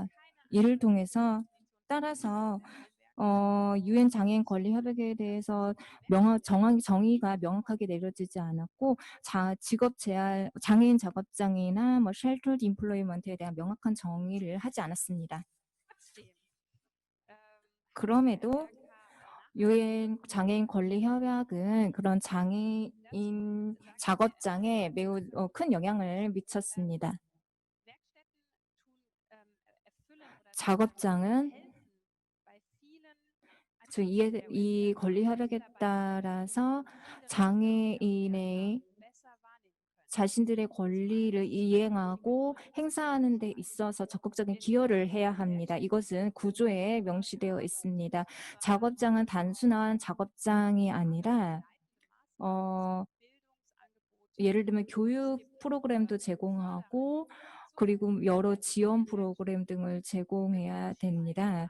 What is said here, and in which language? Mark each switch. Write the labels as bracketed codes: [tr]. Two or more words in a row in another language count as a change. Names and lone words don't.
[ko] 이를 통해서 따라서 UN 장애인 권리 협약에 대해서 정의가 명확하게 내려지지 않았고 장애인 작업장이나 뭐 [en] sheltered employment [ko] 에 대한 명확한 정의를 하지 않았습니다. [de] Trotzdem [ko] 그럼에도 UN 장애인 권리 협약은 그런 장애인 작업장에 매우 큰 영향을 미쳤습니다. [de] Werkstätten erfüllen oder [ko] 작업장은 [de] helfen bei vielen [ko] 이 권리 협약에 따라서 장애인의 [de] besser wahrnehmen können. [ko] 자신들의 권리를 이행하고 행사하는 데 있어서 적극적인 기여를 해야 합니다. 이것은 구조에 명시되어 있습니다. 작업장은 단순한 작업장이 아니라 예를 들면 교육 프로그램도 제공하고 그리고 여러 지원 프로그램 등을 제공해야 됩니다.